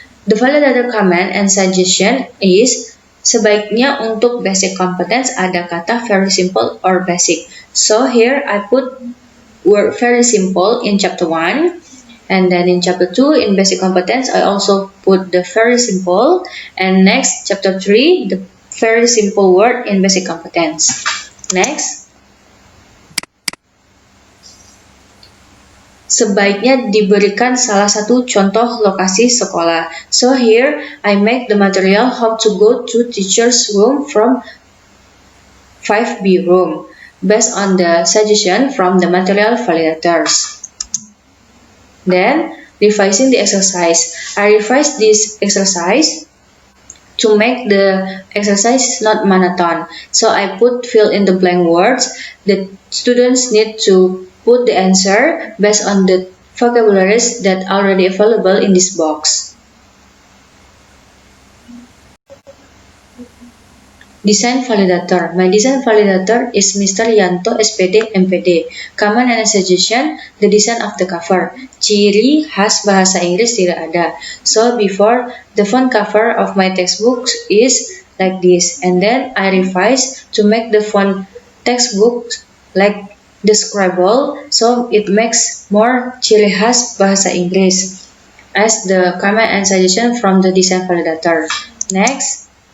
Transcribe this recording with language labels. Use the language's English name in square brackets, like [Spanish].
[English] The validator comment and suggestion is [Indonesian] sebaiknya untuk basic competence ada kata [English] very simple or basic. So here I put word very simple in chapter 1. And then in chapter 2, in basic competence, I also put the very simple. And next, chapter 3, the very simple word in basic competence. [Indonesian] Next, sebaiknya diberikan salah satu contoh lokasi sekolah. [English] So here, I make the material how to go to teacher's room from 5B room, based on the suggestion from the material validators. Then, revising the exercise. I revise this exercise to make the exercise not monotonous. So I put fill in the blank words. The students need to put the answer based on the vocabularies that are already available in this box. Design validator. My design validator is Mr. Yanto SPD MPD. Comment and suggestion, the design of the cover. [Indonesian] Ciri khas bahasa Inggris tidak ada. [English] So before, the font cover of my textbook is like this. And then I revise to make the font textbook like the Scribble. So it makes more [Indonesian] ciri khas bahasa Inggris [English] as the comment and suggestion from the design validator. Next.